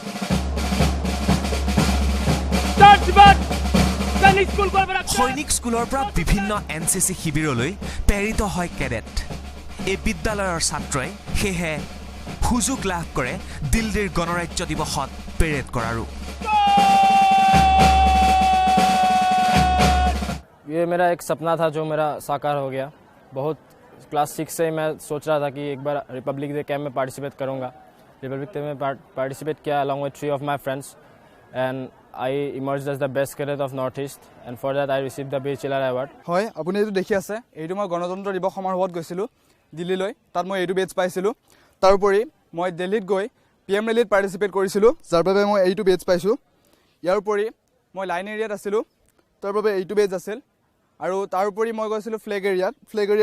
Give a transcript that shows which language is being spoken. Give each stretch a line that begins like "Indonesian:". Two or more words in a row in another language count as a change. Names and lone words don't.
Assamese: সৈনিক স্কুলৰ পৰা বিভিন্ন এনচিচি শিবিৰলৈ প্ৰেৰিত হয় কেডেট এই বিদ্যালয়ৰ ছাত্ৰই সেয়ে সুযোগ লাভ কৰে দিল্লীৰ গণৰাজ্য দিৱসত পেৰেড কৰাৰো
Hindi: We ये मेरा एक सपना था जो मेरा साकार हो गया। बहुत क्लास 6 से मैं सोच रहा था कि एक बार
English: Republic Day camp
Hindi: में पार्टिसिपेट करूँगा।
English: रिपब्लिक डे में पार्टिसिपेट किया along with 3 of my friends and I emerged as the best cadet of Northeast and for that I received the Beach Chiller Award.
Assamese: হয় আপুনি এইটো দেখি আছে এইটো মই গণতন্ত্ৰ দিৱস সমাৰোহত গৈছিলোঁ দিল্লীলৈ তাত মই এইটো বেজ পাইছিলোঁ তাৰোপৰি মই দিল্লীত গৈ PM ৰেলীত পাৰ্টিচিপেট কৰিছিলোঁ যাৰ বাবে মই এইটো বেজ পাইছোঁ ইয়াৰ উপৰি মই লাইন এৰিয়াত আছিলোঁ তাৰ বাবে এইটো বেজ আছিল আৰু তাৰোপৰি মই গৈছিলোঁ ফ্লেগ এৰিয়াৰ